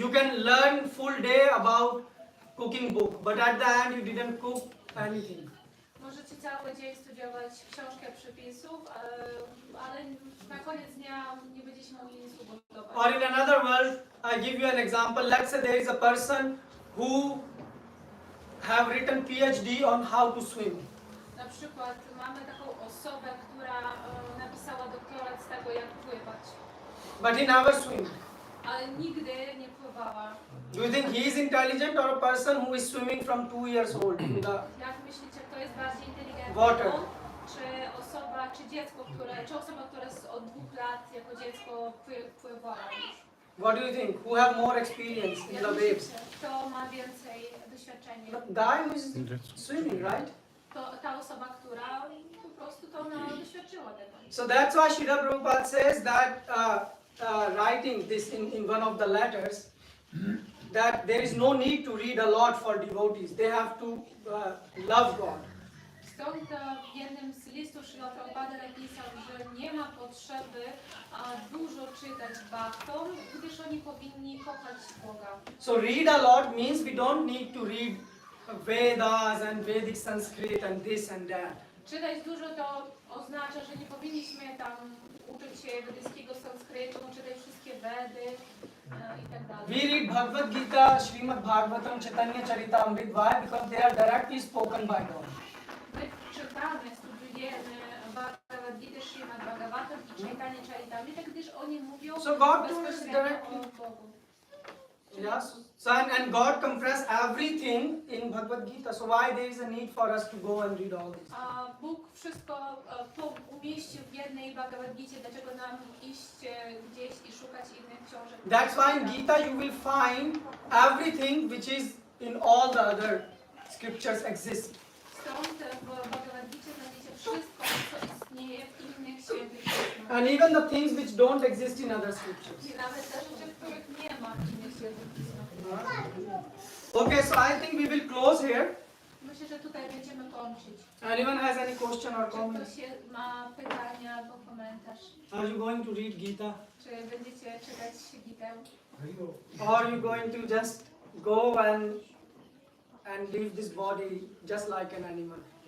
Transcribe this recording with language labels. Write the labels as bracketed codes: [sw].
[en] You can learn full day about cooking book, but at the end you didn't cook anything. [pl] Możecie cały dzień studiować książkę przepisów, ale na koniec dnia nie będziecie mogli nic ugotować. [en] Or in another world, I give you an example. Let's say there is a person who have written PhD on how to swim. [pl] Na przykład mamy taką osobę, która napisała doktorat z tego, jak pływać, [en] But he never swim. [pl] ale nigdy nie pływała. [en] Do you think he is intelligent or a person who is swimming from 2 years old? [pl] Jak myślicie, kto jest bardziej inteligentny? [en] Water. [pl] On, czy osoba, która od 2 lat jako dziecko pływała już? [en] What do you think? Who have more experience in [pl] Jak [en] the [pl] myślicie, [en] waves? [pl] kto ma więcej doświadczenia? [en] The guy who is swimming, right? [pl] To ta osoba, która po prostu to doświadczyła tego. [en] So that's why Srila Prabhupada says that writing this in one of the letters, that there is no need to read a lot for devotees. They have to love God. [pl] Stąd w jednym z listów Srila Prabhupada napisał, że nie ma potrzeby dużo czytać bhaktom, gdyż oni powinni kochać Boga. [en] So read a lot means we don't need to read Vedas and Vedic Sanskrit and this and that. [pl] Czytać dużo to oznacza, że nie powinniśmy tam uczyć się wedyjskiego sanskrytu, czytać wszystkie Vedy. i tak dalej. [en] We read Bhagavad Gita, Srimad Bhagavatam, Chaitanya Charitamrita. Why? Because they are directly spoken by God. [pl] My czytamy, studiujemy Bhagavad Gita, Srimad Bhagavatam i Chaitanya Charitamrita, gdyż oni mówią [en] So God told us [pl] bezpośrednio [en] directly. [pl] o Bogu. [en] Yes. So and God compressed everything in Bhagavad Gita. So why there is a need for us to go and read all this? [pl] A Bóg wszystko umieścił w jednej Bhagavad Gicie, dlaczego nam iść gdzieś i szukać innych książek? [en] That's why in Gita you will find everything which is in all the other scriptures exists. [pl] Stąd w Bhagavad Gicie znajdziecie wszystko, co istnieje w innych świętych pismach. [en] And even the things which don't exist in other scriptures. [pl] I nawet te rzeczy, których nie ma w innych świętych pismach. [en] Okay, so I think we will close here. [pl] Myślę, że tutaj będziemy kończyć. [en] Anyone has any question or [pl] Czy [en] comment? [pl] ktoś ma pytania albo komentarz? [en] Are you going to read Gita? [pl] Czy będziecie czytać Gitę? [en] Or are you going to just go and leave this body just like an animal?